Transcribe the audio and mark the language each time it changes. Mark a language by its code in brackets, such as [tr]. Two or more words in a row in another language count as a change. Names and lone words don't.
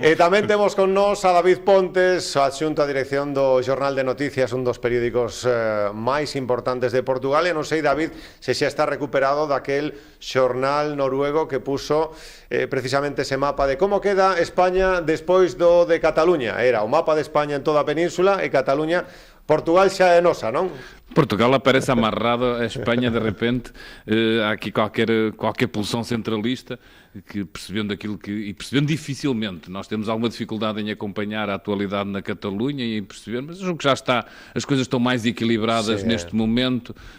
[gl] E tamén temos con nós a David Pontes, adxunto a dirección do Xornal de Noticias, un dos periódicos máis importantes de Portugal. E non sei, David, se xa está recuperado daquel xornal noruego que puso precisamente ese mapa de como queda España despois do de Cataluña. Era o mapa de España en toda a península e Cataluña. Portugal xa é nosa, non? [pt] Portugal aparece amarrado a Espanha de repente. Há aqui qualquer pulsão centralista que, percebendo aquilo e percebendo dificilmente, nós temos alguma dificuldade em acompanhar a atualidade na Catalunha e em perceber, mas o que já está, as coisas estão mais equilibradas neste momento.